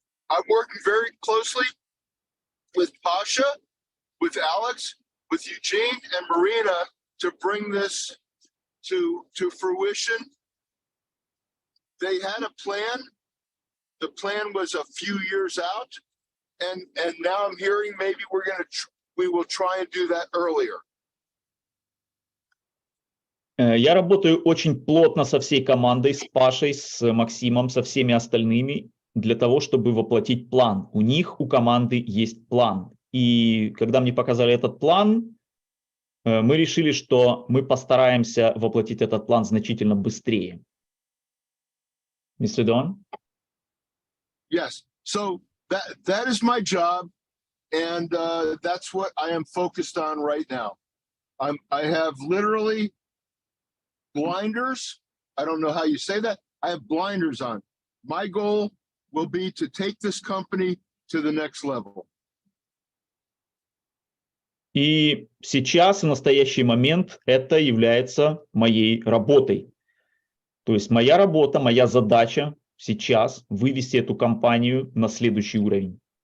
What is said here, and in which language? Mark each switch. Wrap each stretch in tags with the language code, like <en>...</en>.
<en>I'm working very closely with Pasha, with Alex, with Eugene and Marina to bring this to fruition. They had a plan. The plan was a few years out, and now I'm hearing maybe we will try and do that earlier.</en> <ru>Я работаю очень плотно со всей командой, с Пашей, с Максимом, со всеми остальными, для того, чтобы воплотить план. У них, у команды есть план. И когда мне показали этот план, мы решили, что мы постараемся воплотить этот план значительно быстрее.</ru> <en>Mr. Dohan? Yes. So that is my job, and that's what I am focused on right now. I have literally blinders. I don't know how you say that. I have blinders on. My goal will be to take this company to the next level.</en> <ru>И сейчас, в настоящий момент, это является моей работой. То есть моя работа, моя задача сейчас вывести эту компанию на следующий уровень.</ru>